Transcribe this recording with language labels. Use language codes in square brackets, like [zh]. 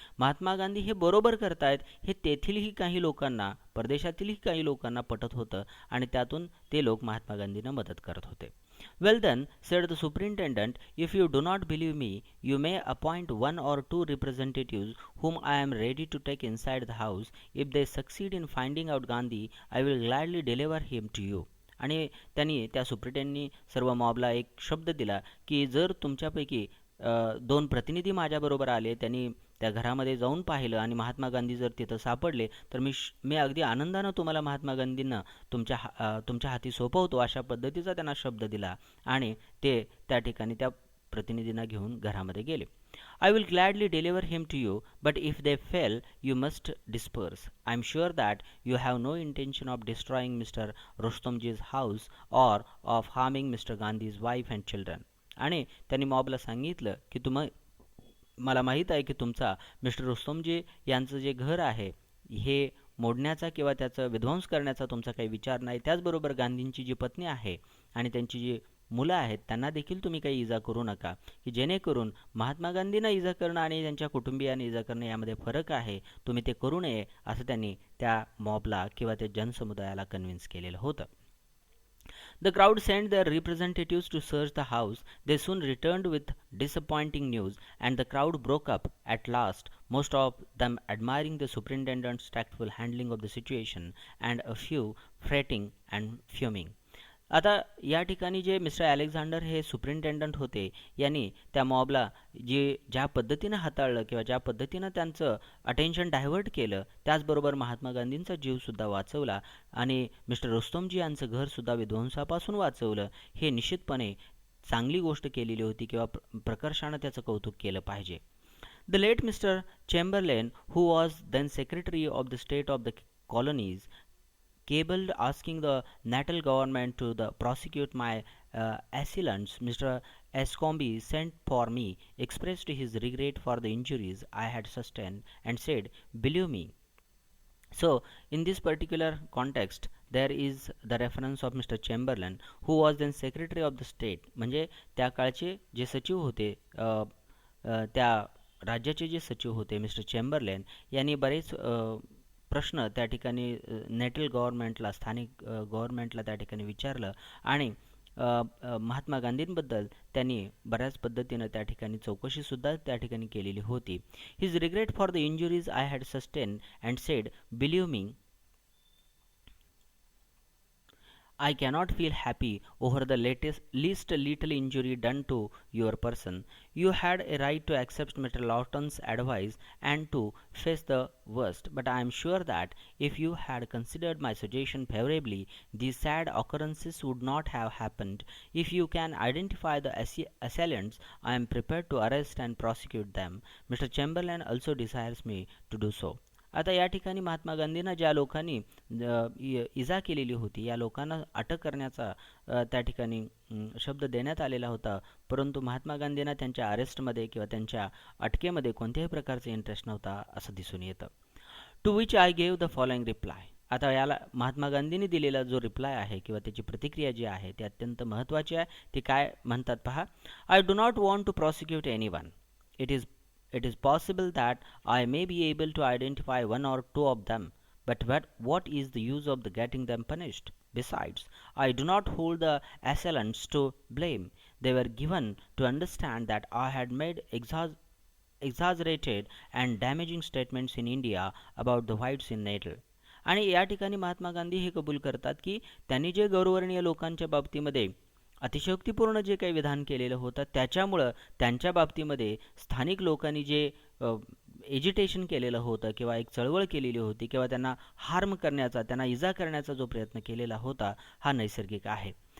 [mr] महात्मा गांधी हे बरोबर करतायत हे तेथीलही काही लोकांना, परदेशातीलही काही लोकांना पटत होतं आणि त्यातून ते लोक महात्मा गांधींना मदत करत होते. [en] Well then, said the superintendent, if you do not believe me, you may appoint 1 or 2 representatives whom I am ready to take inside the house. If they succeed in finding out Gandhi, I will gladly deliver him to you. [mr] आणि त्यांनी त्या सुप्रिटेंडनी सर्व मॉबला एक शब्द दिला की जर तुमच्यापैकी 2 प्रतिनिधी माझ्याबरोबर आले, त्यांनी त्या घरामध्ये जाऊन पाहिलं आणि महात्मा गांधी जर तिथं सापडले तर मी अगदी आनंदानं तुम्हाला महात्मा गांधींना तुमच्या हाती सोपवतो, अशा पद्धतीचा त्यांना शब्द दिला आणि ते त्या ठिकाणी त्या प्रतिनिधींना घेऊन घरामध्ये गेले. [en] I will gladly deliver him to you, but if they fail, you must disperse. I am sure that you have no intention of destroying Mr. Rustomji's house or of harming Mr. Gandhi's wife and children. [mr] आणि त्यांनी मॉबला सांगितलं की मला माहीत आहे की तुमचा mister Rustomjee यांचं जे घर आहे हे मोडण्याचा किंवा त्याचं विध्वंस करण्याचा तुमचा काही विचार नाही. त्याचबरोबर गांधींची जी पत्नी आहे आणि त्यांची जी मुलं आहेत त्यांना देखील तुम्ही काही इजा करू नका, की जेणेकरून महात्मा गांधींना इजा करणं आणि त्यांच्या कुटुंबियांना इजा करणं यामध्ये फरक आहे, तुम्ही ते करू नये असं त्यांनी त्या मॉबला किंवा त्या जनसमुदायाला कन्व्हिन्स केलेलं होतं. [en] The crowd sent their representatives to search the house. They soon returned with disappointing news, and the crowd broke up at last, most of them admiring the superintendent's tactful handling of the situation, and a few fretting and fuming. [mr] आता या ठिकाणी जे mister Alexander हे superintendent होते यांनी त्या मॉबला ज्या पद्धतीनं हाताळलं किंवा ज्या पद्धतीनं त्यांचं अटेन्शन डायव्हर्ट केलं, त्याचबरोबर महात्मा गांधींचा जीवसुद्धा वाचवला आणि मिस्टर रुस्तमजी यांचं घरसुद्धा विध्वंसापासून वाचवलं, हे निश्चितपणे चांगली गोष्ट केलेली होती किंवा प्रकर्षानं त्याचं कौतुक केलं पाहिजे. [en] The late Mr. Chamberlain, who was then Secretary of the State of the Colonies, cabled asking the Natal government to prosecute my assailants. Mr. Escombe sent for me, expressed his regret for the injuries I had sustained, and said, "Believe me." So, in this particular context, there is the reference of Mr. Chamberlain, who was then Secretary of the State. [mr] म्हणजे त्या काळचे जे सचिव होते, त्या राज्याचे जे सचिव होते मिस्टर चेंबरलेन यांनी बरेच प्रश्न त्या ठिकाणी नेटल गव्हर्नमेंटला, स्थानिक गव्हर्नमेंटला त्या ठिकाणी विचारलं आणि महात्मा गांधींबद्दल त्यांनी बऱ्याच पद्धतीनं त्या ठिकाणी चौकशीसुद्धा त्या ठिकाणी केलेली होती. [en] His regret for the injuries I had sustain and said, believe me, I cannot feel happy over the least little injury done to your person. You had a right to accept Mr. Lawton's advice and to face the worst, but I am sure that if you had considered my suggestion favorably, these sad occurrences would not have happened. If you can identify the assailants, I am prepared to arrest and prosecute them. Mr. Chamberlain also desires me to do so. [mr] आता या ठिकाणी महात्मा गांधींना ज्या लोकांनी इजा केलेली होती, या लोकांना अटक करण्याचा त्या ठिकाणी शब्द देण्यात आलेला होता, परंतु महात्मा गांधींना त्यांच्या अरेस्टमध्ये किंवा त्यांच्या अटकेमध्ये कोणत्याही प्रकारचा इंटरेस्ट नव्हता असं दिसून येतं. [en] To which I gave the following reply. [mr] आता याला महात्मा गांधींनी दिलेला जो रिप्लाय आहे किंवा त्याची प्रतिक्रिया जी आहे ती अत्यंत महत्त्वाची आहे. ती काय म्हणतात पहा. [en] I do not want to prosecute anyone. It is possible that I may be able to identify one or two of them, but what is the use of getting them punished? Besides, I do not hold the assailants to blame. They were given to understand that I had made exaggerated and damaging statements in India about the whites in Natal. [mr] आणि या ठिकाणी महात्मा गांधी हे कबूल करतात की त्यांनी जे गौरवर्णीय लोकांच्या बाबतीमध्ये अतिशयोक्तीपूर्ण जे काही विधान केलेलं होतं त्याच्यामुळं त्यांच्या बाबतीमध्ये स्थानिक लोकांनी जे एजिटेशन केलेलं होतं किंवा एक चळवळ केलेली होती किंवा त्यांना हार्म करण्याचा, त्यांना इजा करण्याचा जो प्रयत्न केलेला होता हा नैसर्गिक आहे.